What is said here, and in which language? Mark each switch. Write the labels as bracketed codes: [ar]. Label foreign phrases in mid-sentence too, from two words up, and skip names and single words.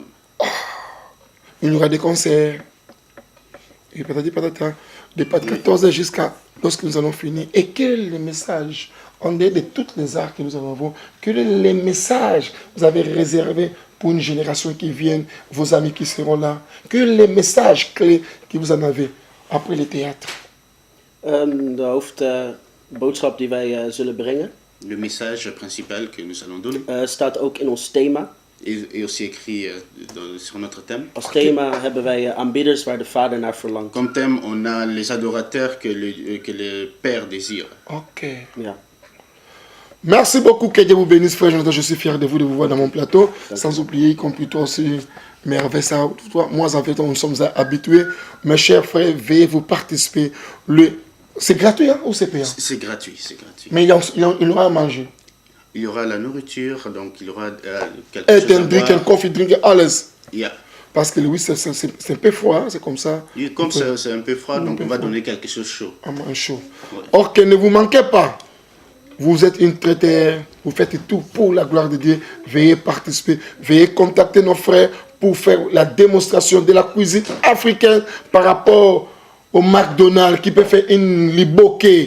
[fr] Oh, il y aura des concerts. Et peut-être de 14h jusqu'à lorsque nous allons finir. Et quel est le message, en dehors de toutes les arts que nous avons, quel est le message que vous avez réservé pour une génération qui vient, vos amis qui seront là? Quel est le message clé que vous en avez après le théâtre? [nl] De hoofdboodschap die wij zullen brengen. [fr] Le message principal que nous allons donner. [nl] Staat ook in ons thema. [fr] Et aussi écrit sur notre thème. [nl] Als thema hebben wij aanbidders waar de Vader naar verlangt. [fr] Comme thème, on a les adorateurs que le Père désire. Ok. Ja. Merci beaucoup, que Dieu vous bénisse, frère Jonathan. Je suis fier de vous voir dans mon plateau. Sans oublier, y compris toi aussi, merveille, ça. Moi, en fait, nous sommes habitués. Mes chers frères, veuillez vous participer. C'est gratuit ou c'est payant? C'est gratuit, c'est gratuit. Mais il y aura à manger. Il y aura la nourriture, donc il y aura quelque chose à boire. Un [en] coffee drink, [fr] alles. Yeah. Parce que oui, c'est un peu froid, c'est comme ça. Oui, comme c'est un peu froid, donc on va donner quelque chose chaud. Un chaud. Ouais. Ok, ne vous manquez pas. Vous êtes une traitée, vous faites tout pour la gloire de Dieu. Veuillez participer, veuillez contacter nos frères pour faire la démonstration de la cuisine africaine par rapport au McDonald's qui peut faire une liboké.